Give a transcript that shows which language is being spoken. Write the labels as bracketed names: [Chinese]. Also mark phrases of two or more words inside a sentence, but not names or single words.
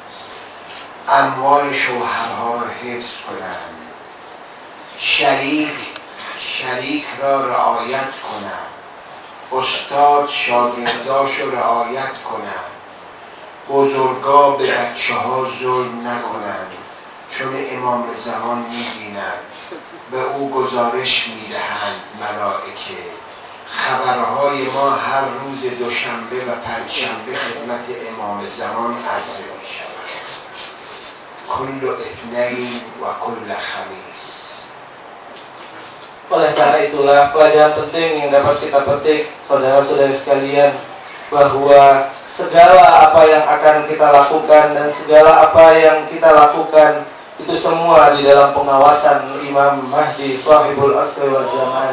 [Persian] اموال شوهرها را حفظ کنند، شریک را رعایت کنند، استاد شاگرداش را رعایت کنند، بزرگا به بچه ها ظلم نکنند، چون امام زمان می‌بیند، به او گزارش می‌دهند ملائکه. خبرهای ما هر روز دوشنبه و پنجشنبه خدمت امام زمان عرضه می شود. [Arabic] کل اثنین و کل خمیس. [Indonesian] Oleh karena itulah pelajaran penting yang dapat kita petik, saudara-saudari sekalian, bahwa segala apa yang akan kita lakukan dan segala apa yang kita lakukan itu semua di dalam pengawasan Imam Mahdi Shahibul Asri wal Zaman.